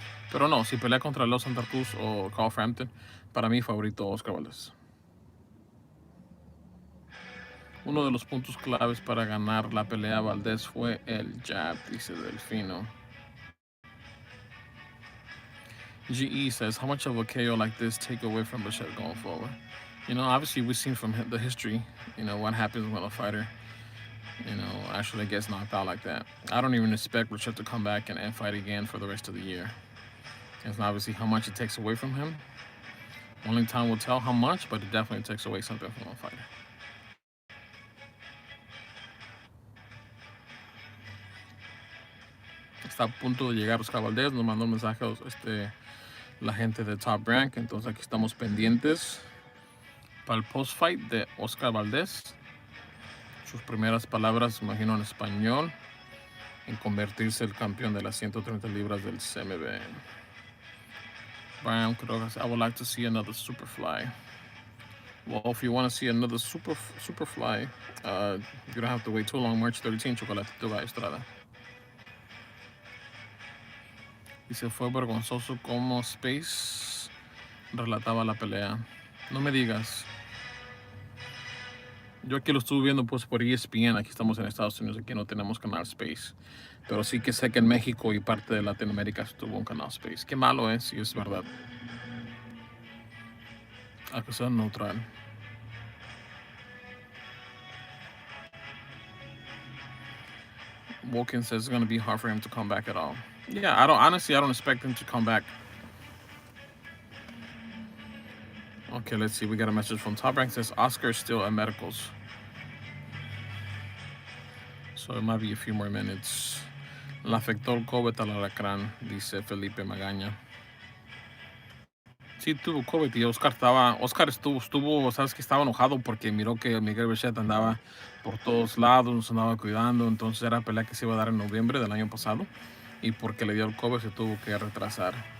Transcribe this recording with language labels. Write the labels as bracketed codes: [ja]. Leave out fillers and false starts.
[es] Pero no, si pelea contra Leo Santa Cruz o Carl Frampton, para mí favorito Oscar Valdez. Uno de los puntos claves para ganar la pelea Valdez fue el jab, dice del Fino. [en] GE says, how much of a KO like this take away from Berchelt going forward? Obviously we've seen from the history, what happens when a fighter, actually gets knocked out like that. I don't even expect Berchelt to come back and fight again for the rest of the year. It's obviously how much it takes away from him. Only time will tell how much, but it definitely takes away something from a fighter. [es] Está a punto de llegar Oscar Valdez, nos mandó un mensaje la gente de Top Rank, entonces aquí estamos pendientes para el post-fight de Oscar Valdez. Sus primeras palabras, imagino en español, en convertirse el campeón de las 130 libras del CMB. [en] Brian Quiroga, I would like to see another Superfly. Well, if you want to see another Superfly, you don't have to wait too long. March 13, Chocolatito Valle Estrada. [es] Dice, fue vergonzoso como Space relataba la pelea. No me digas. Yo aquí lo estuve viendo pues por ESPN. Aquí estamos en Estados Unidos, aquí no tenemos canal Space. Pero sí que sé que en México y parte de Latinoamérica estuvo un canal Space. Qué malo es, si es verdad. A que sea neutral. [en] Woken says it's going to be hard for him to come back at all. Yeah, I don't expect him to come back. Okay, let's see. We got a message from Top Rank. Says Oscar is still at medicals. So it might be a few more minutes. [es] La afectó el COVID al alacrán, dice Felipe Magaña. Sí, tuvo COVID y Oscar estuvo, sabes que estaba enojado porque miró que Miguel Berchelt andaba por todos lados, nos andaba cuidando, entonces era pelea que se iba a dar en noviembre del año pasado y porque le dio el COVID se tuvo que retrasar.